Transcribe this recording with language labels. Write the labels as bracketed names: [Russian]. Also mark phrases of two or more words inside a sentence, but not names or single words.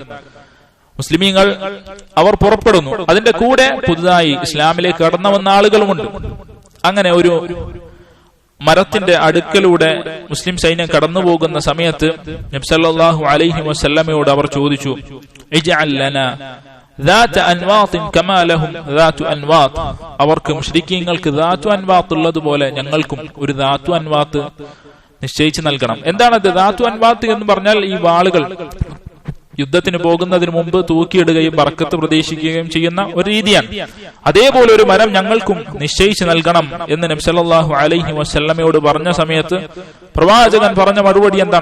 [Malayalam] മുസ്ലിമീങ്ങൾ അവർ പുറപ്പെടുന്നു, അതിന്റെ കൂടെ പുതുതായി ഇസ്ലാമിലേക്ക് കടന്നു വന്ന ആളുകളുമുണ്ട്. അങ്ങനെ ഒരു മരത്തിന്റെ അടുക്കലൂടെ മുസ്ലിം സൈന്യം കടന്നു പോകുന്ന സമയത്ത് നബി [Arabic] صلى الله عليه وسلم [Malayalam] അവർ ചോദിച്ചു, [Arabic] اجعل لنا ذات أنواط كما لهم ذات أنواط. [Malayalam] അവർക്ക് മുശ്രിക്കീങ്ങൾക്ക് ദാത്തു അൻവാത്ത് ഉള്ളതുപോലെ ഞങ്ങൾക്കും ഒരു ദാത്തു അൻവാത്ത് നിശ്ചയിച്ചു നൽകണം. എന്താണത് ദാത്തു അൻവാത്ത് എന്ന് പറഞ്ഞാൽ? ഈ വാളുകൾ യുദ്ധത്തിന് പോകുന്നതിന് മുമ്പ് തൂക്കിയിടുകയും ബർക്കത്ത് പ്രതീക്ഷിക്കുകയും ചെയ്യുന്ന ഒരു രീതിയാണ്. അതേപോലെ ഒരു മരം ഞങ്ങൾക്കും നിശ്ചയിച്ചു നൽകണം എന്ന് നബി [Arabic] صلى الله عليه وسلم [Malayalam] പറഞ്ഞ സമയത്ത് പ്രവാചകൻ പറഞ്ഞ മറുപടി എന്താണ്?